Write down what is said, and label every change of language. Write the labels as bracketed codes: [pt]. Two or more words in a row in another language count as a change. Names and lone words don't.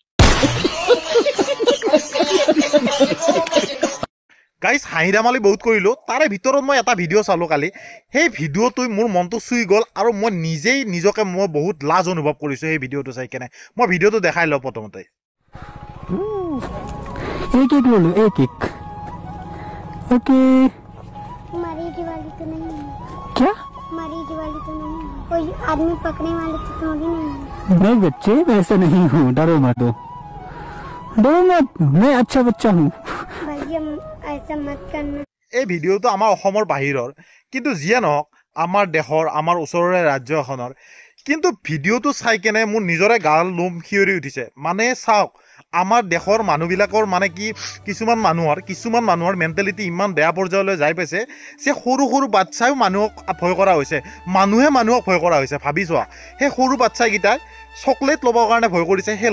[as] গাইজ হাঁহিৰামালি বহুত কৰিলো তাৰে ভিতৰত মই এটা ভিডিঅ' চালো কালি সেই ভিডিঅ'টোই মোৰ মনটো চুই গ'ল আৰু মই নিজেই নিজকে মই বহুত লাজ অনুভৱ কৰিছো সেই ভিডিঅ'টো চাই কেনে মই ভিডিঅ'টো দেখাই লওঁ প্ৰথমতে [hi] एक एक बोलो एक ओके मरीज वाली तो नहीं है क्या मरीज वाली तो नहीं है कोई आदमी पकड़ने वाले तो थोड़ी नहीं है नहीं बच्चे वैसे नहीं हूँ डरो मत मैं अच्छा बच्चा हूँ भैया ऐसा मत करना [as] এই ভিডিঅ'টো আমাৰ অসমৰ বাহিৰৰ কিন্তু যিয়ে নহওক আমাৰ দেশৰ আমাৰ ওচৰৰে ৰাজ্য এখনৰ কিন্তু ভিডিঅ'টো চাই কেনে মোৰ নিজৰে গাল লোম শিয়ৰি উঠিছে মানে চাওক আমাৰ দেশৰ মানুহবিলাকৰ মানে কি কিছুমান মানুহৰ মেণ্টেলিটি ইমান বেয়া পৰ্যায়লৈ যাই পাইছে যে সৰু সৰু বাচ্চাও মানুহক ভয় কৰা হৈছে মানুহে মানুহক ভয় কৰা হৈছে ভাবি চোৱা সেই সৰু বাচ্চাকেইটাই চকলেট ল'বৰ কাৰণে ভয় কৰিছে সেই